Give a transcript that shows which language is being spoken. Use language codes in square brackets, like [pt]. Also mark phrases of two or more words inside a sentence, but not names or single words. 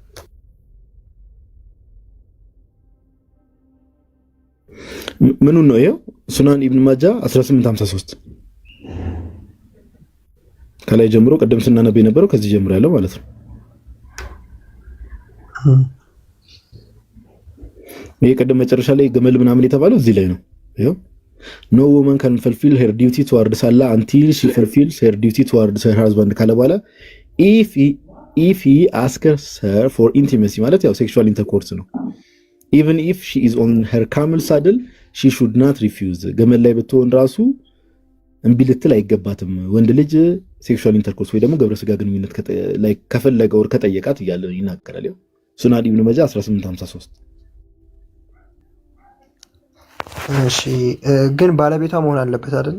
[am] ምኑን ነው ይሄው? ሱናን ኢብኑ ማጃ 1853 ከላይ ጀምሮ ቀደም ስናነብ የነበረው ከዚህ ጀምሮ ያለው ማለት ነው። ይሄ ቀደም መጨረሻ ላይ ገመል ምናምን የተባለው እዚህ ላይ ነው። ይሄው [en] no woman can fulfill her duty towards Allah until she fulfills her duty towards her husband [am] ካለ በኋላ [en] if he asks her for intimacy [am] ማለት ያው [en] sexual intercourse [am] ነው። [en] even if she is on her camel saddle she should not refuse [am] ገመል ላይ ብትሆን ራሱ እምቢ ልትል አይገባትም። ወንድ ልጅ [en] sexual intercourse [am] ወይ ደግሞ ግብረ ስጋ ግንኙነት ላይ ከፈለገ ወር ከጠየቃት እያለ ይናገራል። ያው ሱናን ኢብኑ ማጃ 1853። እሺ ግን ባለቤቷ መሆን አለበት አይደል?